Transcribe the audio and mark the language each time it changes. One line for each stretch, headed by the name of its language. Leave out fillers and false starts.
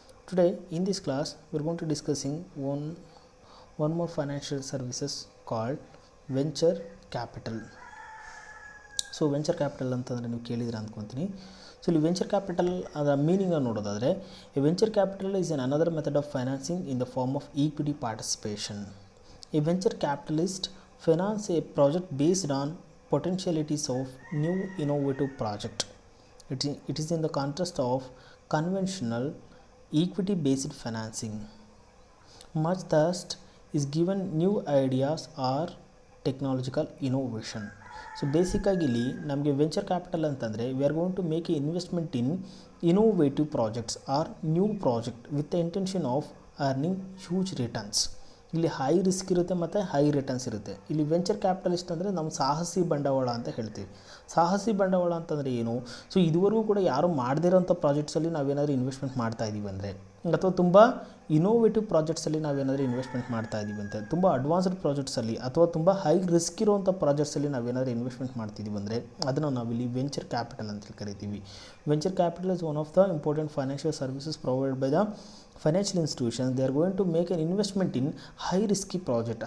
English: Today in this class, we are going to discussing one more financial services called venture capital.
Kannada: So venture capital ಅಂತಂದರೆ ನೀವು ಕೇಳಿದ್ರೆ ಅಂದ್ಕೊತೀನಿ. So ಇಲ್ಲಿ venture capital ಅದರ ಮೀನಿಂಗನ್ನು ನೋಡೋದಾದರೆ
English: A venture capital is an another method of financing in the form of equity participation. A venture capitalist finance a project based on potentialities of new innovative project. It is in the contrast of conventional equity based financing. Much thirst is given new ideas or technological innovation.
Kannada: So ಬೇಸಿಕ್ಕಾಗಿ ಇಲ್ಲಿ ನಮಗೆ venture capital ಅಂತಂದರೆ
English: We are going to make a investment in innovative projects or new project with the intention of earning huge returns.
Kannada: ಇಲ್ಲಿ high risk ಇರುತ್ತೆ ಮತ್ತು high returns ಇರುತ್ತೆ. ಇಲ್ಲಿ venture capitalist ಅಂದರೆ ನಾವು ಸಾಹಸಿ ಬಂಡವಾಳ ಅಂತ ಹೇಳ್ತೀವಿ. ಸಾಹಸಿ ಬಂಡವಾಳ ಅಂತಂದರೆ ಏನು? ಸೊ ಇದುವರೆಗೂ ಕೂಡ ಯಾರು ಮಾಡದಿರೋಂಥ ಪ್ರಾಜೆಕ್ಟ್ಸಲ್ಲಿ ನಾವೇನಾದರೂ ಇನ್ವೆಸ್ಟ್ಮೆಂಟ್ ಮಾಡ್ತಾ ಇದ್ದೀವಿ ಅಂದರೆ, ಅಥವಾ ತುಂಬ ಇನೋವೇಟಿವ್ ಪ್ರಾಜೆಕ್ಟ್ಸಲ್ಲಿ ನಾವೇನಾದರೂ ಇನ್ವೆಸ್ಟ್ಮೆಂಟ್ ಮಾಡ್ತಾ ಇದ್ದೀವಿ ಅಂತ, ತುಂಬ ಅಡ್ವಾನ್ಸ್ಡ್ ಪ್ರಾಜೆಕ್ಟ್ಸಲ್ಲಿ ಅಥವಾ ತುಂಬ ಹೈ ರಿಸ್ಕ್ ಇರುವಂಥ ಪ್ರಾಜೆಕ್ಟ್ಸಲ್ಲಿ ನಾವೇನಾದರೂ ಇನ್ವೆಸ್ಟ್ಮೆಂಟ್ ಮಾಡ್ತಿದ್ದೀವಿ ಅಂದರೆ ಅದನ್ನು ನಾವಿಲ್ಲಿ ವೆಂಚರ್ ಕ್ಯಾಪಿಟಲ್ ಅಂತೇಳಿ ಕರಿತೀವಿ.
English: Venture capital is one of the important financial services provided by the financial institutions. They are going to make an investment in high risky project.